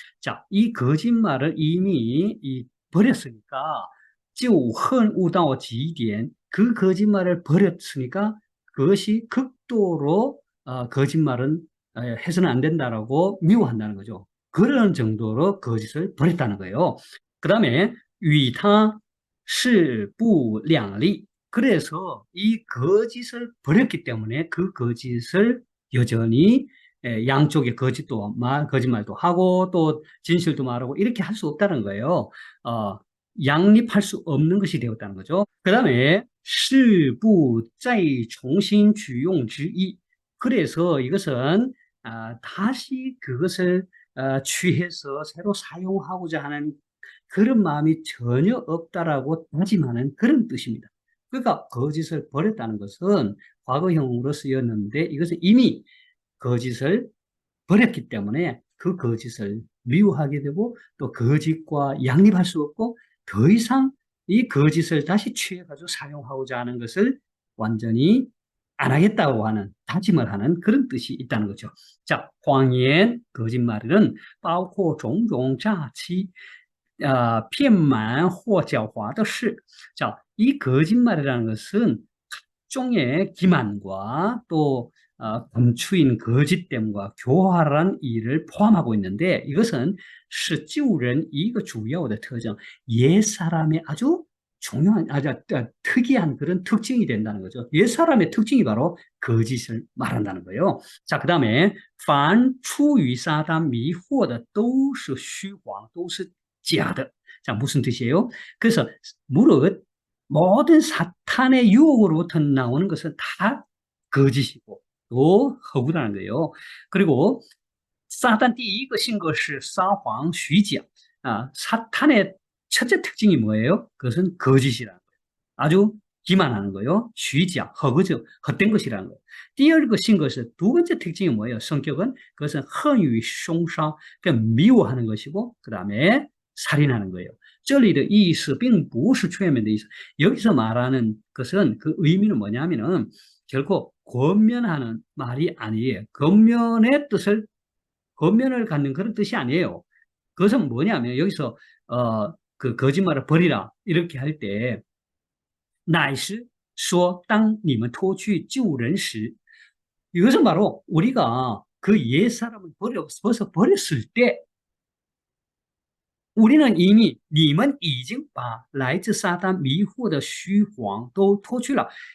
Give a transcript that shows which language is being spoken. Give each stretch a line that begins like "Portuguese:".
Korean: 자, 이 거짓말을 이미 버렸으니까
Chinese: 就恨恶到极点.
Korean: 그 거짓말을 버렸으니까 그것이 극도로 거짓말은 해서는 안 된다라고 미워한다는 거죠. 그런 정도로 거짓을 버렸다는 거예요. 그 다음에
Chinese: 与他势不两立.
Korean: 그래서 이 거짓을 버렸기 때문에 그 거짓을 여전히 양쪽의 거짓말도 하고 또 진실도 말하고 이렇게 할 수 없다는 거예요. 양립할 수 없는 것이 되었다는 거죠. 그 다음에
Chinese: 是不再重新取用之意.
Korean: 그래서 이것은 다시 그것을 취해서 새로 사용하고자 하는 그런 마음이 전혀 없다라고 다짐하는 그런 뜻입니다. 그러니까 거짓을 버렸다는 것은 과거형으로 쓰였는데 이것은 이미 거짓을 버렸기 때문에 그 거짓을 미워하게 되고 또 거짓과 양립할 수 없고 더 이상 이 거짓을 다시 취해가지고 사용하고자 하는 것을 완전히 안 하겠다고 하는 다짐을 하는 그런 뜻이 있다는 거죠. 자,
Chinese: 谎言
Korean: 거짓말은
Chinese: 包括种种诈欺, 骗瞒或狡猾的事.
Korean: 자, 이 거짓말이라는 것은 각종의 기만과 또 감추인 거짓됨과 교활한 일을 포함하고 있는데 이것은
Chinese: 是救人一个主要的特征,
Korean: 옛사람의 아주 중요한, 아주 특이한 그런 특징이 된다는 거죠. 옛사람의 특징이 바로 거짓을 말한다는 거예요. 자, 그 다음에
Chinese: 凡出于撒旦迷惑的都是虚谎,都是假的.
Korean: 자, 무슨 뜻이에요? 그래서 무릇 모든 사탄의 유혹으로부터 나오는 것은 다 거짓이고 또 허구라는 거예요. 그리고
Chinese: 撒旦第一个性格是撒谎虚假.
Korean: 사탄의 첫째 특징이 뭐예요? 그것은 거짓이라는 거예요. 아주 기만하는 거요.
Chinese: 虚假,
Korean: 허구적, 헛된 것이라는 거예요.
Chinese: 第二个性格是
Korean: 두 번째 특징이 뭐예요? 성격은 그것은
Chinese: 恨与凶杀,
Korean: 그러니까 미워하는 것이고 그 다음에 살인하는 거예요.
Chinese: 这里的意思并不是全面的意思.
Korean: 여기서 말하는 것은 그 의미는 뭐냐면은 결코 권면하는 말이 아니에요. 권면의 뜻을 권면을 갖는 그런 뜻이 아니에요. 그것은 뭐냐면 여기서 그 거짓말을 버리라 이렇게 할 때
Chinese: 乃是说当你们脱去旧人时
Korean: 이것은 바로 우리가 그 옛사람을 벗어 버렸을 때 우리는 이미
Chinese: 你们已经把来自撒旦迷惑的虚谎都脱去了.